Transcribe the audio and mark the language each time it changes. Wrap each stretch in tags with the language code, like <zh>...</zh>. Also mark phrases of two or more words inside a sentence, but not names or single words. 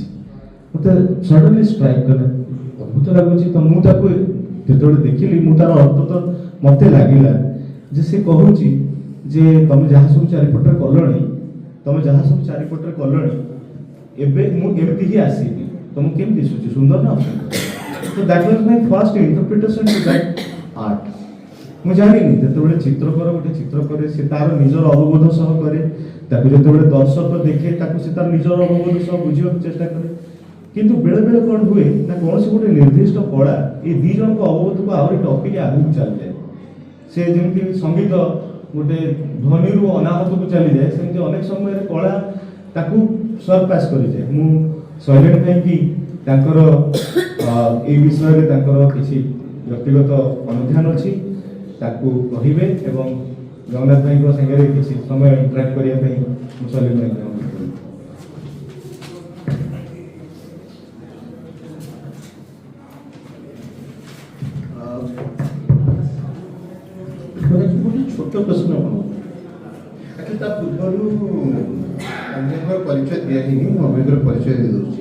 <or>ମତେ ସଡନଲି ଷ୍ଟ୍ରାଇକ୍ କଲା, ଅଦ୍ଭୁତ ଲାଗୁଛି। ତ ମୁଁ ତାକୁ ଯେତେବେଳେ ଦେଖିଲି, ମୁଁ ତାର ଅର୍ଥ ତ ମତେ ଲାଗିଲା ଯେ ସେ କହୁଛି ଯେ ତମେ ଯାହା ସବୁ ଚାରିପଟରେ କଲଣି, ଏବେ ମୁଁ ଏମିତି ହିଁ ଆସିବି, ତମକୁ କେମିତି ଦିଶୁଛି, ସୁନ୍ଦର ନା ଅସୁନ୍ଦର?</or> <en>So that was my first interpretation to that art.</en> <or>ମୁଁ ଜାଣିନି ଯେତେବେଳେ ଚିତ୍ରକର ଗୋଟେ ଚିତ୍ର କରେ ସେ ତାର ନିଜର ଅବବୋଧ ସହ କରେ, ତାକୁ ଯେତେବେଳେ ଦର୍ଶକ ଦେଖେ ତାକୁ ସେ ତାର ନିଜର ଅବବୋଧ ସହ ବୁଝିବାକୁ ଚେଷ୍ଟା କରେ। କିନ୍ତୁ ବେଳେ ବେଳେ କ'ଣ ହୁଏ ନା କୌଣସି ଗୋଟେ ନିର୍ଦ୍ଦିଷ୍ଟ କଳା ଏ ଦି ଜଣଙ୍କ ଅବବୋଧକୁ ଆହୁରି ଟପିକି ଆଗକୁ ଚାଲିଯାଏ। ସେ ଯେମିତି ସଙ୍ଗୀତ ଗୋଟେ ଧ୍ୱନିରୁ ଅନାହତକୁ ଚାଲିଯାଏ, ସେମିତି ଅନେକ ସମୟରେ କଳା ତାକୁ ସରପାସ କରିଯାଏ। ମୁଁ ଶୈଳେନ୍ଦ୍ର ଭାଇକି ତାଙ୍କର</or> <bn>এই বিষয়ে</bn> <or>ତାଙ୍କର କିଛି ବ୍ୟକ୍ତିଗତ ଅନୁଧ୍ୟାନ ଅଛି, ତାକୁ କହିବେ ଏବଂ ଜଗନ୍ନାଥ ଭାଇଙ୍କ ସାଙ୍ଗରେ କିଛି ସମୟ ଇଣ୍ଟରାକ୍ଟ କରିବା ପାଇଁ ମୁଁ ଶୈଳେନ୍ଦ୍ର ଭାଇଙ୍କୁ ଅନୁରୋଧ କରିବି। ଗୋଟେ ଛୋଟ ପ୍ରଶ୍ନ ଆପଣଙ୍କୁ, ତା ପୂର୍ବରୁ ଅମ୍ୟଙ୍କର ପରିଚୟ ଦିଆ ହେଇନି, ମୁଁ ଅମ୍ୟଙ୍କର ପରିଚୟ ଦେଇଦେଉଛି।</or>